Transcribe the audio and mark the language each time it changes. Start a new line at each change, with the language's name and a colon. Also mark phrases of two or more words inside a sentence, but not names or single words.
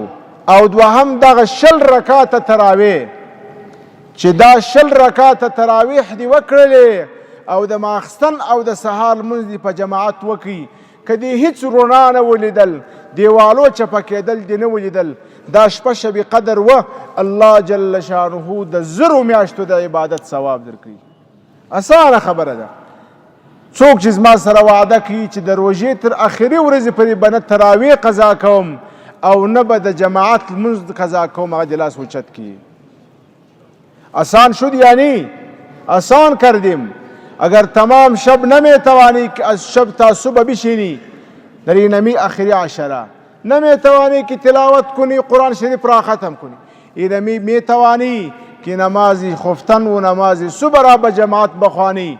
Pashto: او دوهم دغه 20 رکعاته تراویح چې دا 20 رکعاته تراویح دې وکړلې او د ماخستن او د سهار لمونځ دې په جماعت وکړي، که دې هېڅ رڼا نه ولیدل، دیوالو چپه کېدل دې نه ولیدل، دا شپه شب قدر و الله جل شانه د 1000 میاشتو د عبادت ثواب درکوي. اسانه خبره ده. څوک چې زما سره وعده کوي چې د روژې تر اخري ورځې پورې به نه تراویح قضا کوم او نه به د جماعت لمونځ قضا کوم، هغه دې لاس اوچت کړي.
Persian: آسان شد یعنی آسان کردیم. اگر تمام شب نمیتوانی که از شب تا صبح بشینی در این نمی آخری عشره، نمیتوانی که تلاوت کنی قرآن شریف را ختم کنی، این میتوانی که نماز خفتن و نماز صبح را به جماعت بخوانی.